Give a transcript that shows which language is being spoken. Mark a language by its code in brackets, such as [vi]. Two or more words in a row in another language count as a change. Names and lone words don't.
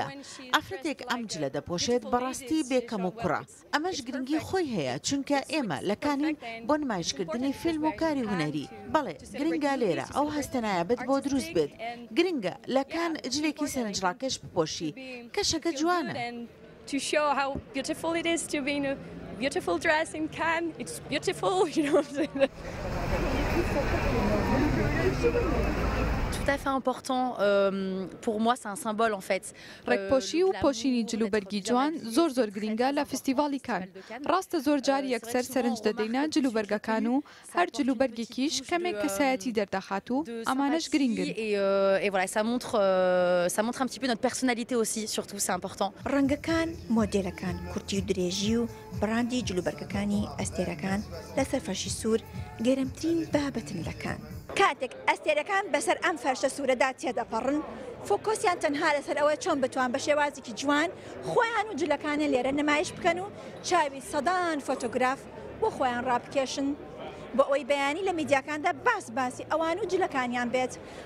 [ckb] ئافرەتێک ئەم جلە دەپۆشێت بەڕاستی بێکەم و کوڕە. ئەمەش گرنگی خۆی هەیە چونکە ئێمە لە کانین بۆ نمایشکردنی فیلم و کاری هونەری. بەڵێ گرنگە لێرە ئەو هەستە بێت بۆ دروست بێت. گرنگە لە کان جلێکی سەرنجڕاکێش بپۆشی کەشەکە جوانە. [en] Beautiful dress in Cannes, it's beautiful, you know what I'm saying? [fr] Tout à fait important pour moi, c'est un symbole en fait. [ckb] ڕێکپۆشی و پۆشینی جلوبەرگی جوان زۆر گرنگە لە فیستیڤاڵی کان. ڕاستە زۆر جار یەکسەر سەرنج دەدەینە جلوبەرگەکان و هەر جلوبەرگێکیش کەمێک کەسایەتی دەردەخات و ئەمانەش گرنگن. [fr] Et voilà, ça montre un petit peu notre personnalité aussi, surtout c'est important. [ckb] ڕەنگەکان، مۆدێلەکان، کورتی و درێژی و بڕاندی جلوبەرگەکانی ئەستێرەکان لەسەر فەرشی سوور گەرمترین بابەتن لەکان. کاتێک ئەستێرەکان بەسەر ئەم فەرشە سوورەدا تێدەپەڕن، فۆکۆسیان تەنها لەسەر ئەوە چۆن بتوان بە شێوازێکی جوان خۆیان و جلەکانە لێرە نمایش بکەن و چاوی سەدان فۆتۆگراف بۆ خۆیان ڕابکێشن بۆ ئەوەی بەیانی لە میدیاکاندا باسی ئەوان و جلەکانیان بێت.